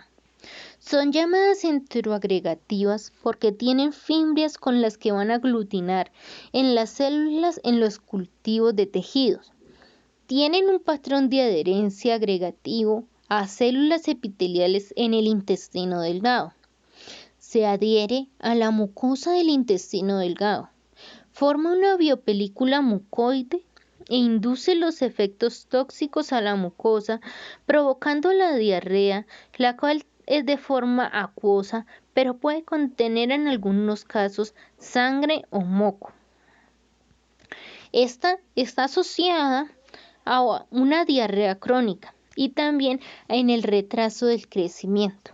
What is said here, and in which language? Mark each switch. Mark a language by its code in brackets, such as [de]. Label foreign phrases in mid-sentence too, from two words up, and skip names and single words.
[es] Son llamadas enteroagregativas porque tienen fimbrias con las que van a aglutinar en las células en los cultivos de tejidos. Tienen un patrón de adherencia agregativo a células epiteliales en el intestino delgado. Se adhiere a la mucosa del intestino delgado. Forma una biopelícula mucoide e induce los efectos tóxicos a la mucosa, provocando la diarrea, la cual es de forma acuosa, pero puede contener en algunos casos sangre o moco. Esta está asociada a una diarrea crónica y también en el retraso del crecimiento.